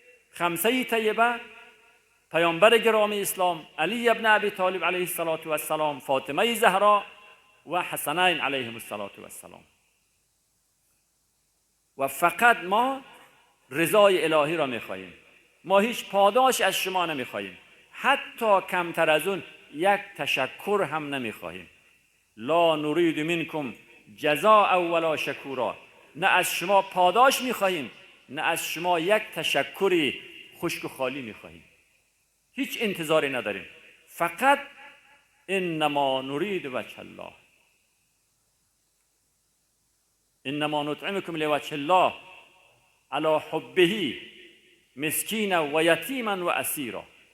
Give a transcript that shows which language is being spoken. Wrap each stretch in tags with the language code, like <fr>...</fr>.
<fa>خمسه طیبه، پیامبر گرامی اسلام علی ابن ابی طالب علیه السلام، فاطمه زهرا و حسنین علیهم السلام. و فقط ما رضای الهی را میخواهیم. ما هیچ پاداش از شما نمیخواهیم، حتی کمتر از اون 1 تشکر هم نمیخواهیم.</fa> <ar>لا نريد منکم جزاء ولا شکورا.</ar> <fa>نه از شما پاداش میخواهیم، نه از شما 1 تشکری خشک و خالی میخواهیم. هیچ انتظاری نداریم. فقط</fa> <ar>انما نريد وجه الله، انما نطعمكم لوجه الله على حبه مسکینا و یتیما و اسیرا.</ar>